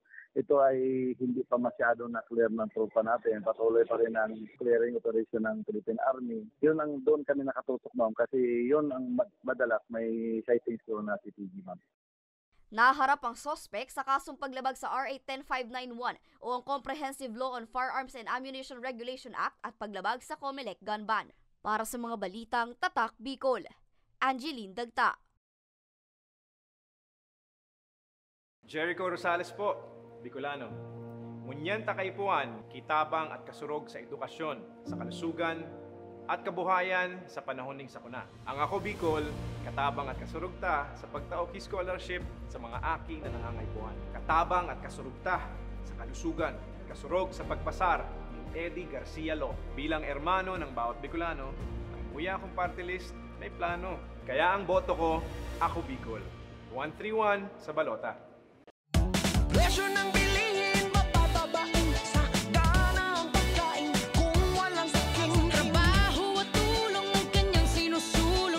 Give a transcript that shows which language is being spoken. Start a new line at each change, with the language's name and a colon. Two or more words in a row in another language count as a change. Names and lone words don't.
Filipino: Ito ay hindi pa masyado na clear ng tropa natin. Patuloy pa rin ang clearing operation ng Philippine Army. Yun ang doon kami nakatutok ma'am, kasi yun ang madalas may sightings doon na CTG ma'am. Naharap ang sospek sa kasong paglabag sa RA 10591 o ang Comprehensive Law on Firearms and Ammunition Regulation Act at paglabag sa COMELEC
English: gun ban.
Filipino: Para sa mga balitang Tatak Bicol, Angeline Dagta. Jericho Rosales po, Bicolano.
Bikol: Ngunyan takaypuan, kitabang at kasurog sa edukasyon, sa kalusugan, at kabuhayan sa panahon ning sakuna. Ang ako Bicol, katabang at kasurugta sa pagtaok scholarship sa mga aki na nangangaypuan. Katabang at kasurugta sa kalusugan, kasurog sa pagpasar ni Eddie Garcia Law. Bilang ermano ng bawat Bicolano, ang muya kong party list may plano. Kaya ang boto ko, ako Bicol. 131 sa balota.
Filipino: Presyo ng bilihin, mapapabain sa gana ang pagkain kung walang saking trabaho at tulong ng kanyang sinusulong.